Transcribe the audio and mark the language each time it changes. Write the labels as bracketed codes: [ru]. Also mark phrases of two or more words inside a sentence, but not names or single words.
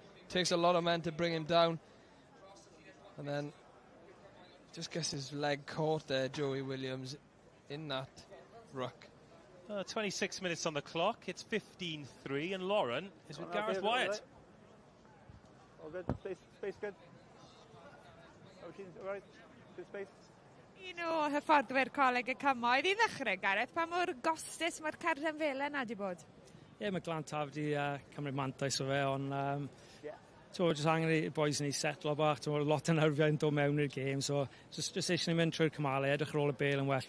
[en] Takes a lot of men to bring him down. And then just gets his leg caught there, Joey Williams, in that ruck. 26 minutes on the clock. It's 15-3, and Lauren is with Gareth Wyatt. All good. Space good. All right. Good space. [cy] Un o hyfforddwyr Coleg y Cymoedd i ddechrau, Gareth. Pa mor gostus mae'r cerdyn fel yna wedi bod? Ie, mae Glantaf wedi cymryd mantais o fe, ond just angen i boys ni setlo bach. Lot o nerfiau yn dod mewn i'r gêm, [en] so just [cy] eisiau ni mynd trwy'r cymalau, edrych ar ôl y bel yn well.